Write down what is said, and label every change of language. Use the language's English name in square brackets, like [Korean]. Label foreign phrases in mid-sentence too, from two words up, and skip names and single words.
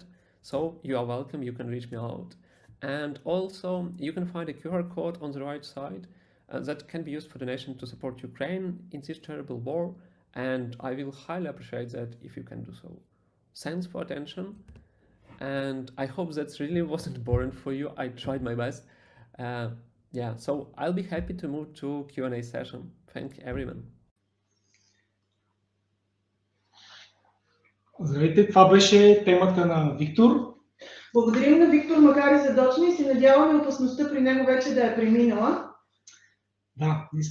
[English] So you are welcome, you can reach me out. And also you can find a QR code on the right side that can be used for donation to support Ukraine in this terrible war. And I will highly appreciate that if you can do so. Thanks for attention. And I hope that really wasn't boring for you. I tried my best. Yeah, so I'll be happy to move to Q&A session. Thank you, everyone. [Bulgarian] Здравейте, това беше темата на Виктор. Благодарим на Виктор, макар и задочно, и се надяваме опасността при него вече да е преминала. Да,